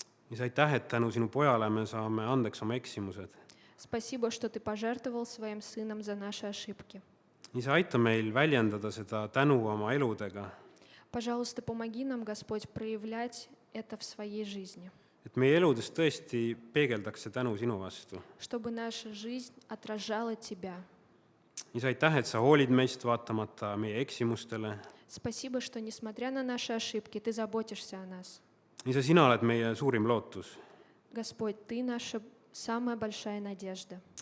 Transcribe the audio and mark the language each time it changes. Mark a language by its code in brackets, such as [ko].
[et] Isa, aitäh, et tänu sinu pojale me saame andeks oma eksimused. [ru] Спасибо, что Ты пожертвовал Своим Сыном за наши ошибки. [et] Isa, aita meil väljendada seda tänu oma eludega, [ru] Пожалуйста, помоги нам, Господь, проявлять это в своей жизни, [et] et meie eludes tõesti peegeldaks see tänu sinu vastu. [ru] чтобы наша жизнь отражала Тебя. [et] Isa, aitäh, et sa hoolid meist vaatamata meie eksimustele. [ru] Спасибо, что, несмотря на наши ошибки, Ты заботишься о нас. [et] Isa, sina oled meie suurim lootus. [ru] Господь, Ты наша самая большая надежда.